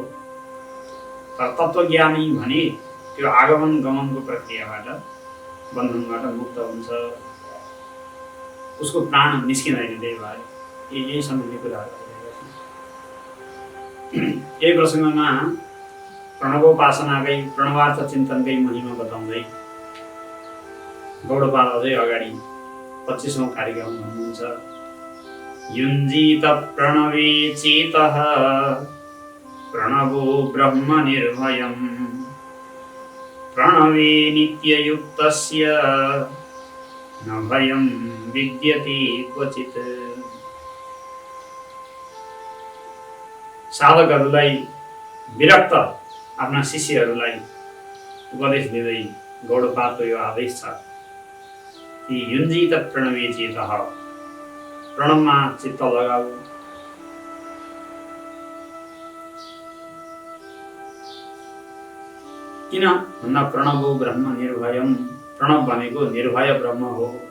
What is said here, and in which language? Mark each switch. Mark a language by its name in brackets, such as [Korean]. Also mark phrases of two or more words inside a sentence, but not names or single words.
[Nepali] तर तत्त्वज्ञानी भने त्यो आगमन गमनको प्रक्रियाबाट बन्धनबाट मुक्त हुन्छ, उसको प्राण निस्किँदैन। त्यही भएर यही सम्बन्धी कुराहरू यही प्रसङ्गमा प्रणवोपासनाकै प्रणवार्थ चिन्तनकै महिमा बताउँदै गौडपाल अझै अगाडि 25औं कार्यक्रम भन्नुहुन्छ। [Sanskrit] युञ्जीत प्रणवे चेतः प्रणवो ब्रह्म निर्भयम् प्रणवे नित्ययुक्तस्य न भयं विद्यते क्वचित्। [Nepali] साधकहरूलाई विरक्त आफ्ना शिष्यहरूलाई उपदेश दिँदै गौडपालको यो आदेश छ कि [Sanskrit] युञ्जीत प्रणवे चेतः, [Nepali] प्रणवमा चित्त लगाऊ। किन भन्दा [Sanskrit] प्रणवो ब्रह्म निर्भयम्, [Nepali] प्रणव भनेको निर्भय ब्रह्म हो।